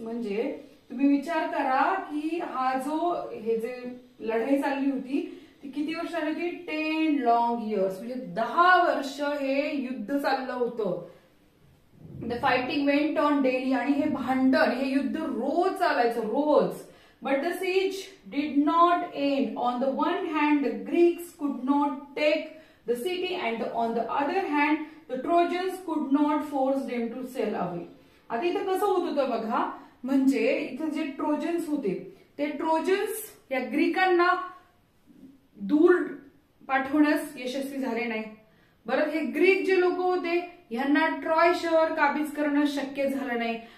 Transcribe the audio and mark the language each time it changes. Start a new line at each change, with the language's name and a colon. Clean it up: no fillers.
Marathi: म्हणजे तुम्ही विचार करा की हा जो हे जे लढाई चालली होती ती किती वर्ष चालली होती,
English: 10 long years.
Marathi: म्हणजे 10 वर्ष हे युद्ध चाललं होतं.
English: The fighting went on daily.
Marathi: आणि हे भांडण, हे युद्ध रोज चालायचं, रोज.
English: But the siege did not end. On the one hand, the Greeks could not take the city, and on the other hand, the Trojans could not force them to sail away.
Marathi: आता इथं कसं होत होतं बघा, म्हणजे इथं जे trojans होते ते ट्रोजन्स या ग्रीकांना दूर पाठवण्यास यशस्वी झाले नाही. बरं, हे ग्रीक जे लोक होते यांना ट्रॉय शहर काबीज करणं शक्य झालं नाही.